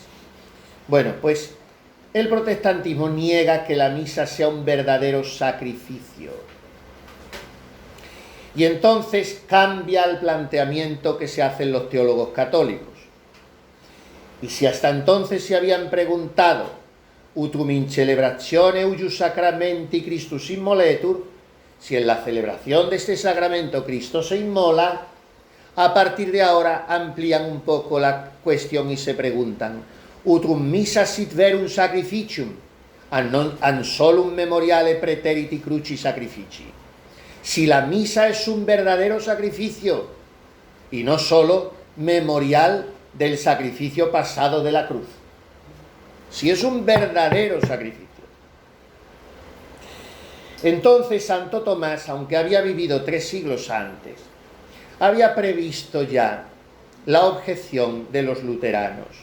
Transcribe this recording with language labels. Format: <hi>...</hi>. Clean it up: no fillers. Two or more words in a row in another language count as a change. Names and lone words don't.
<es>Bueno, pues el protestantismo niega que la misa sea un verdadero sacrificio. Y entonces cambia el planteamiento que se hacen los teólogos católicos. Y si hasta entonces se habían preguntado</es> <la>utrum in celebratione huius sacramenti Christus immoletur,</la> <es>si en la celebración de este sacramento Cristo se inmola, a partir de ahora amplían un poco la cuestión y se preguntan</es> <la>utrum missa sit verum sacrificium an solum memoriale praeteriti cruci sacrifici.</la> <es>Si la misa es un verdadero sacrificio y no solo memorial del sacrificio pasado de la cruz. Si es un verdadero sacrificio. Entonces Santo Tomás, aunque había vivido 3 siglos antes, había previsto ya la objeción de los luteranos.</es>